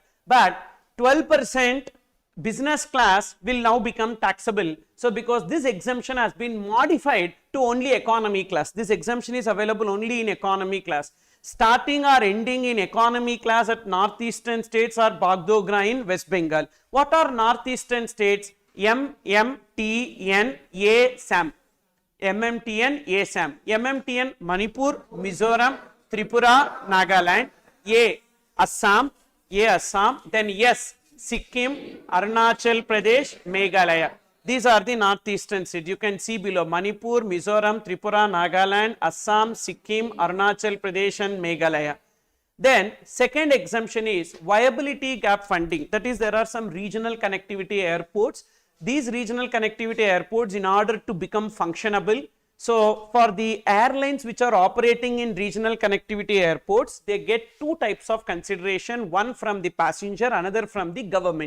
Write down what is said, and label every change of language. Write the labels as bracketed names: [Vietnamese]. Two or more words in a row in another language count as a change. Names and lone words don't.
[English] But 12% business class will now become taxable. So because this exemption has been modified to only economy class. This exemption is available only in economy class. Starting or ending in economy class at northeastern states or Bagdogra in West Bengal. What are northeastern states? MMTN, ASAM. MMTN, ASAM. MMTN, Manipur, Mizoram, Tripura, Nagaland. Assam, Assam. Then yes, Sikkim, Arunachal Pradesh, Meghalaya. These are the northeastern states. You can see below Manipur, Mizoram, Tripura, Nagaland, Assam, Sikkim, Arunachal Pradesh and Meghalaya. Then second exemption is viability gap funding. That is, there are some regional connectivity airports. These regional connectivity airports, in order to become functionable, so for the airlines which are operating in regional connectivity airports, they get two types of consideration, one from the passenger, another from the government.